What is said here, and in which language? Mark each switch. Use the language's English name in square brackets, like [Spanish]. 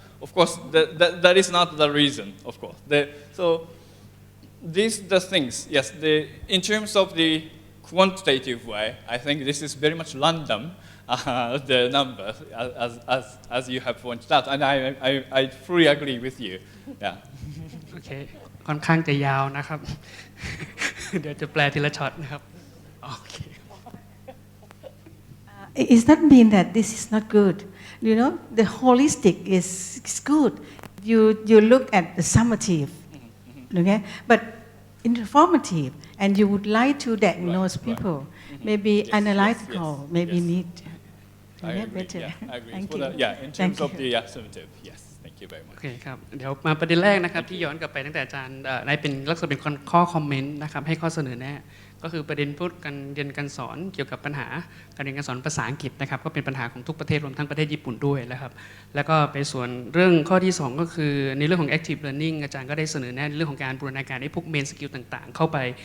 [English] Of course, that is not the reason, of course. So these the things, yes, in terms of the quantitative way, I think this is very much random, the numbers, as you have pointed out, and I fully agree with you. Yeah. [Thai] โอเคค่อนข้างจะยาวนะครับ เดี๋ยวจะแปลทีละช็อตนะครับโอเค [English] It doesn't mean that this is not good. You know, the holistic is good. You look at the summative, okay? But informative, and you would like to diagnose people, maybe analytical, maybe need. I agree. Better. Yeah, I agree. Thank For you. in terms of the summative, yes. Thank you very much. [Thai] โอเคครับเดี๋ยวมาประเด็นแรกนะครับที่ย้อนกลับไปตั้งแต่อาจารย์ได้เป็นลักษณะเป็นข้อคอมเมนต์นะครับให้ข้อเสนอแนะก็คือประเด็นพูดการเรียนการสอนเกี่ยวกับปัญหาการเรียนการสอนภาษาอังกฤษนะครับก็เป็นปัญหาของทุกประเทศรวมทั้งประเทศญี่ปุ่นด้วยนะครับแล้วก็ไปส่วนเรื่องข้อที่2ก็คือในเรื่องของ active learning อาจารย์ก็ได้เสนอแนะในเรื่องของการบูรณาการให้พวก main skill ต่างๆเข้าไป